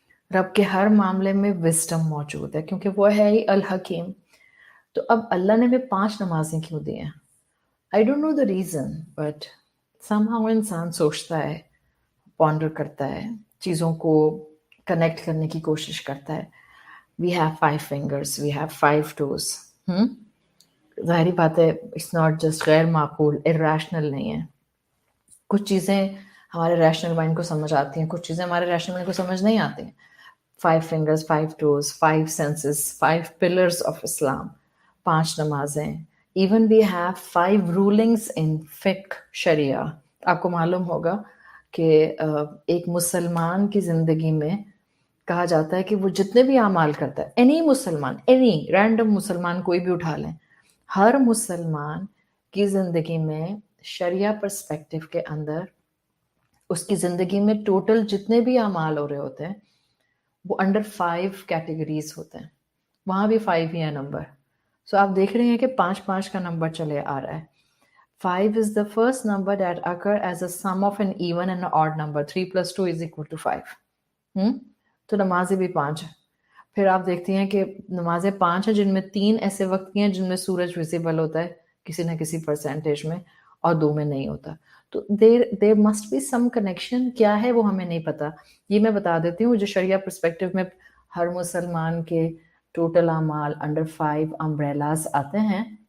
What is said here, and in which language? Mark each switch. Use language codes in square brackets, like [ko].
[ur] رب کے ہر معاملے میں وزڈم موجود ہے کیونکہ وہ ہے ہی الحکیم. تو اب اللہ نے ہمیں 5 نمازیں کیوں دی ہیں؟ [en] I don't know the reason, but somehow [ur] انسان سوچتا ہے, پونڈر کرتا ہے, چیزوں کو کنیکٹ کرنے کی کوشش کرتا ہے. [en] We have 5 fingers, we have 5 toes. [ur] ظاہری بات ہے [en] it's not just [ur] غیر معقول, irrational نہیں ہے. کچھ چیزیں ہمارے ریشنل مائنڈ کو سمجھ آتی ہیں, کچھ چیزیں ہمارے ریشنل مائنڈ کو سمجھ نہیں آتی ہیں. [en] 5 fingers, 5 toes, 5 senses, 5 pillars of Islam, [ur] 5 نمازیں. [en] Even we have 5 rulings in fiqh شریعہ. [ur] آپ کو معلوم ہوگا کہ ایک مسلمان کی زندگی میں کہا جاتا ہے کہ وہ جتنے بھی اعمال کرتا ہے, اینی مسلمان, اینی رینڈم مسلمان کوئی بھی اٹھا لیں, ہر مسلمان کی زندگی میں شریعہ پرسپیکٹو کے اندر اس کی زندگی میں ٹوٹل جتنے بھی اعمال ہو رہے ہوتے ہیں وہ انڈر 5 کیٹیگریز ہوتے ہیں. وہاں بھی 5 ہی ہے نمبر. سو آپ دیکھ رہے ہیں کہ 5 کا نمبر چلے آ رہا ہے. [en] 5 is the first number that occur as a sum of an even and an odd number. [ur] 3 + 2 = 5. تو نمازیں بھی 5 ہیں. پھر آپ دیکھتی ہیں کہ نمازیں 5 ہیں جن میں 3 ایسے وقت کی ہیں جن میں سورج ویزیبل ہوتا ہے کسی نہ کسی پرسنٹیج میں, اور 2 میں نہیں ہوتا. تو [en] There must be some connection. [ur] کیا ہے وہ ہمیں نہیں پتا. یہ میں بتا دیتی ہوں, جو شریعہ پرسپیکٹو میں ہر مسلمان کے ٹوٹل اعمال انڈر 5 امبریلاز آتے ہیں.